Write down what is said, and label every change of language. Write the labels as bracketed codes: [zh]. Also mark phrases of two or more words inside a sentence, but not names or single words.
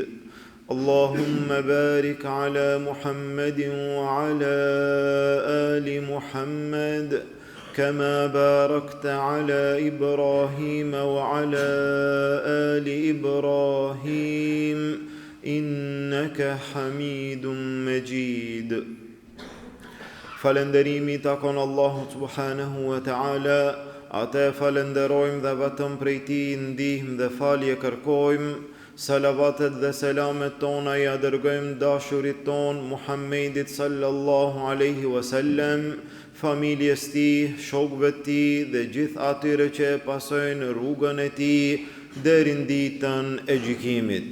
[ar] اللهم بارك على محمد وعلى آل محمد كما باركت على إبراهيم وعلى آل إبراهيم إنك حميد مجيد. [sq] Falënderimi takon Allahut [ar] سبحانه وتعالى. [sq] Ate falenderojmë dhe vetëm prej ti ndihmë dhe falje kërkojmë. Salavatet dhe selamet tona ja dërgojmë dashurit ton Muhammedit [ar] صلى الله عليه وسلم, [sq] familjes ti, shokëve ti dhe gjithë atyre që pasojnë rrugën e ti deri në ditën e gjykimit.